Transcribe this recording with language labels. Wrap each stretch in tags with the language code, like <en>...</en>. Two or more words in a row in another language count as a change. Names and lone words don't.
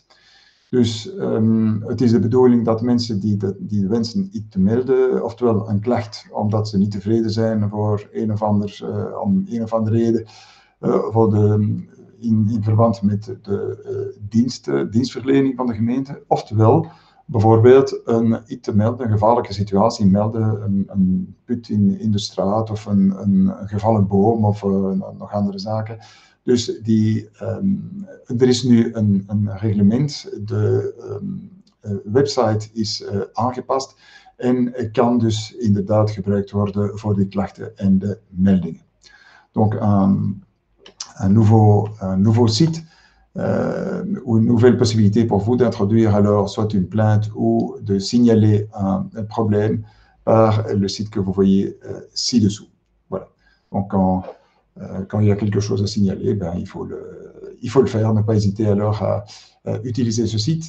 <nl>Dus het is de bedoeling dat mensen die wensen iets te melden, oftewel een klacht omdat ze niet tevreden zijn voor om een of andere reden, in verband met de dienstverlening van de gemeente, oftewel bijvoorbeeld iets te melden, een gevaarlijke situatie melden, een put in de straat of een gevallen boom of nog andere zaken. Dus er is nu een reglement, de website is aangepast en kan dus inderdaad gebruikt worden voor die klachten en de meldingen.</nl> <fr>Donc un nouveau site ou une nouvelle possibilité pour vous d'introduire alors soit une plainte ou de signaler un problème par le site que vous voyez ci-dessous. Voilà. Donc quand il y a quelque chose à signaler, ben, il faut le faire, ne pas hésiter alors à utiliser ce site.</fr>